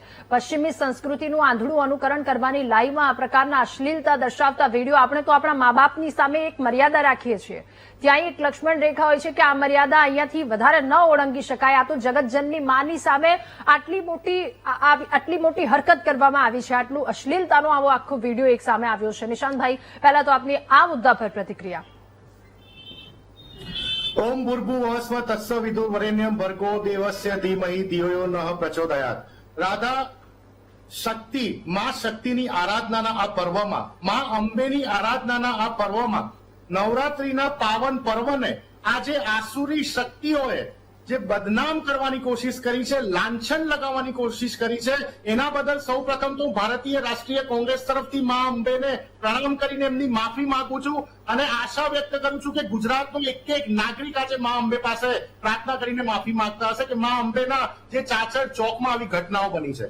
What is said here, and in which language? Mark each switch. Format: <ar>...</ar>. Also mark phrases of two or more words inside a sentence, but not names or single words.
<gu>પશ્ચિમી સંસ્કૃતિનું આંધળું અનુકરણ કરવાની લાઈમાં આ પ્રકારના અશ્લીલતા દર્શાવતા વિડીયો, આપણે તો આપણા મા બાપની સામે એક મર્યાદા રાખીએ છીએ, ત્યાં એક લક્ષ્મણ રેખા હોય છે કે આ મર્યાદા અહીંયાથી વધારે ન ઓળંગી શકાય. આ તો જગતજનની માની સામે આટલી મોટી હરકત કરવામાં આવી છે, આટલું અશ્લીલતાનો આવો આખો વિડીયો એક સામે આવ્યો છે. નિશાંતભાઈ, પહેલા તો આપની આ મુદ્દા પર પ્રતિક્રિયા.</gu> <sa>ओम भूर्भुवस्व तत्सवितुर्वरेण्यं भर्गो देवस्य धीमहि धियो यो नः प्रचोदयात्.</sa> <gu>રાધા શક્તિ, માં શક્તિની આરાધનાના આ પર્વમાં, માં અંબેની આરાધનાના આ પર્વમાં, નવરાત્રીના પાવન પર્વને આજે આસુરી શક્તિઓએ જે બદનામ કરવાની કોશિશ કરી છે, લાંછન લગાવવાની કોશિશ કરી છે, એના બદલ સૌ પ્રથમ તો ભારતીય રાષ્ટ્રીય કોંગ્રેસ તરફથી મા અંબેને પ્રણામ કરીને એમની માફી માંગુ છું અને આશા વ્યક્ત કરું છું કે ગુજરાતનો એક નાગરિક આજે મા અંબે પાસે પ્રાર્થના કરીને માફી માંગતા હશે કે મા અંબેના જે ચાચર ચોકમાં આવી ઘટનાઓ બની છે.</gu>